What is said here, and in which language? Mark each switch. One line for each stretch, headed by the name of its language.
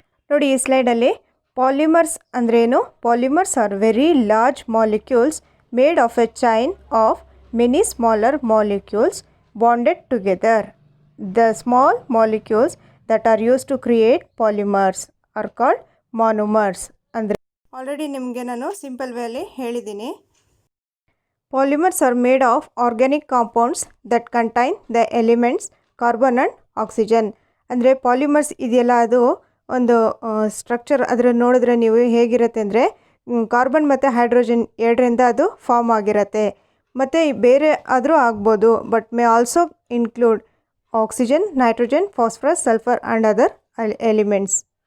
Kannada: ನೋಡಿ, ಈ ಸ್ಲೈಡಲ್ಲಿ ಪಾಲಿಮರ್ಸ್ ಅಂದ್ರೇನು?
English: Polymers are very large molecules made of a chain of many smaller molecules bonded together. The small molecules that are use to create polymers are called monomers.
Kannada: ಅಂದರೆ already ನಿಮಗೆ ನಾನು simple ವೇಲಿ ಹೇಳಿದ್ದೀನಿ.
English: Polymers are made of organic compounds that contain the elements carbon and oxygen.
Kannada: ಅಂದರೆ polymers ಇದೆಯಲ್ಲ, ಅದು ಒಂದು structure. ಅದರ ನೋಡಿದ್ರೆ ನೀವು ಹೇಗಿರುತ್ತೆ ಅಂದರೆ, ಕಾರ್ಬನ್ ಮತ್ತು ಹೈಡ್ರೋಜನ್ ಎರಡರಿಂದ ಅದು ಫಾರ್ಮ್ ಆಗಿರುತ್ತೆ. ಮತ್ತು ಬೇರೆ ಆದರೂ ಆಗ್ಬೋದು,
English: But may also include oxygen, nitrogen, phosphorus, sulphur and other elements.